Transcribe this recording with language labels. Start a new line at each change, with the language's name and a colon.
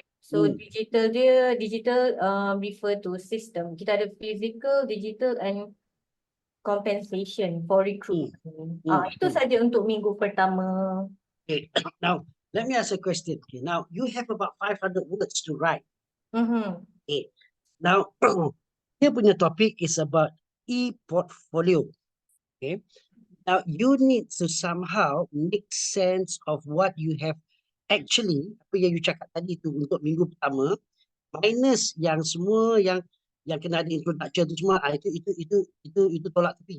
English: So digital refer to system.
Malay: Kita ada
English: physical, digital and compensation for recruitment.
Malay: Itu saja untuk minggu pertama.
English: Okay. Now, let me ask a question. Okay. Now, you have about 500 words to write. Okay. Now,
Malay: dia punya
English: topic is about e-portfolio. Okay. Now, you need to somehow make sense of what you have actually,
Malay: apa yang
English: you
Malay: cakap tadi tu untuk minggu pertama, minus yang semua yang kena ada introduction tu semua, itu tolak tepi.